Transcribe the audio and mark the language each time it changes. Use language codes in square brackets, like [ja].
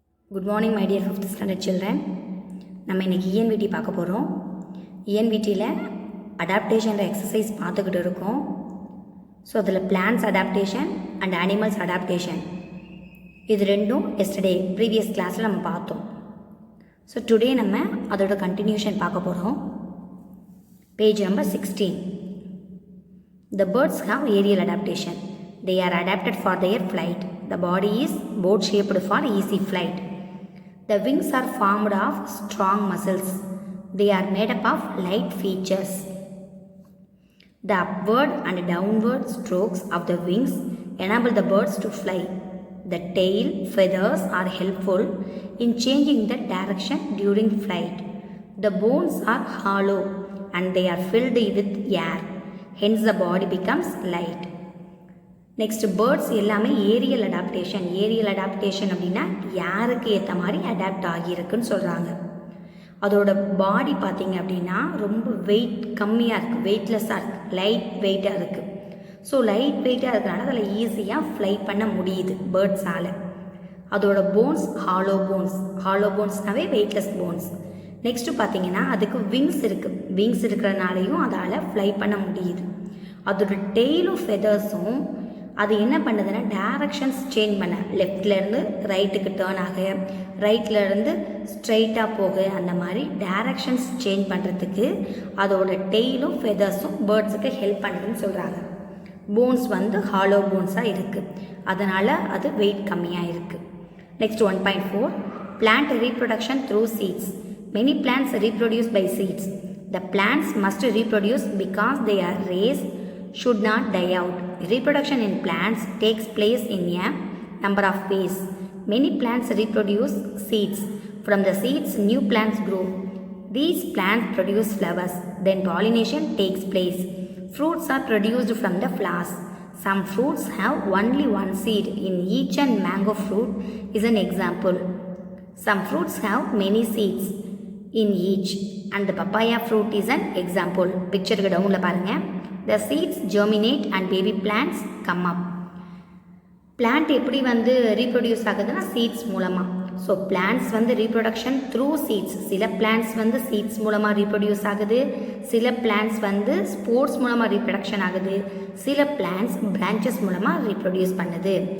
[en] Good morning my dear 5th standard children. [ta] நம்ம இன்னைக்கு ENVT பார்க்க போகிறோம். ENVTல அடாப்டேஷன் எக்ஸசைஸ் பார்த்துக்கிட்டு இருக்கோம். ஸோ அதில் plans adaptation and animals adaptation இது ரெண்டும் எஸ்டர்டே ப்ரீவியஸ் கிளாஸில் நம்ம பார்த்தோம். ஸோ டுடே நம்ம அதோட கண்டினியூஷன் பார்க்க போகிறோம். Page number 16. [en] The birds have aerial adaptation. They are adapted for their flight. The body is boat shaped for easy flight. The wings are formed of strong muscles. They are made up of light features. The upward and downward strokes of the wings enable the birds to fly. The tail feathers are helpful in changing the direction during flight. The bones are hollow and they are filled with air. Hence the body becomes light. [ta] Next birds எல்லாமே Ariel adaptation அப்படின்னா யாருக்கு ஏற்ற மாதிரி adapt ஆகியிருக்குன்னு சொல்கிறாங்க. அதோட பாடி பார்த்திங்க அப்படின்னா ரொம்ப வெயிட் கம்மியாக இருக்குது, வெயிட்லெஸ்ஸாக இருக்குது, லைட் வெயிட்டாக இருக்குது. ஸோ லைட் வெயிட்டாக இருக்கிறனால அதில் ஈஸியாக ஃப்ளை பண்ண முடியுது பேர்ட்ஸால். அதோட bones hollow போன்ஸ்னாவே weightless bones. Next பார்த்திங்கன்னா அதுக்கு விங்ஸ் இருக்குது, விங்ஸ் இருக்கிறனாலையும் அதால் ஃப்ளை பண்ண முடியுது. அதோட டெய்லும் ஃபெதர்ஸும் அது என்ன பண்ணுதுன்னா டைரக்ஷன்ஸ் சேஞ்ச் பண்ண, லெஃப்ட்லேருந்து ரைட்டுக்கு டேர்ன் ஆக, ரைட்லேருந்து ஸ்ட்ரைட்டாக போக, அந்த மாதிரி டைரக்ஷன்ஸ் சேஞ்ச் பண்ணுறதுக்கு அதோட டெய்லும் ஃபெதர்ஸும் பேர்ட்ஸுக்கு ஹெல்ப் பண்ணுதுன்னு சொல்கிறாங்க. போன்ஸ் வந்து ஹாலோ போன்ஸாக இருக்குது, அதனால் அது வெயிட் கம்மியாக இருக்குது. Next 1.4. [en] Plant reproduction through seeds. Many plants reproduce by seeds. The plants must reproduce because they are raised should not die out. Reproduction in plants takes place in a number of ways. Many plants reproduce seeds. From the seeds, new plants grow. These plants produce flowers. Then pollination takes place. Fruits are produced from the flowers. Some fruits have only one seed in each, and mango fruit is an example. Some fruits have many seeds in each, and the papaya fruit is an example. Picture down [ta] la parunga. [en] The seeds germinate and baby plants come up. [ta] Plant எப்படி வந்து reproduce ஆகுதுன்னா seeds மூலமாக. So plants வந்து reproduction through seeds. சில plants வந்து seeds மூலமாக reproduce ஆகுது, சில பிளான்ட்ஸ் வந்து ஸ்போர்ட்ஸ் மூலமாக ரீப்ரொடக்ஷன் ஆகுது, சில பிளான்ட்ஸ் பிரான்ச்சஸ் மூலமாக ரீப்ரொடியூஸ் பண்ணுது.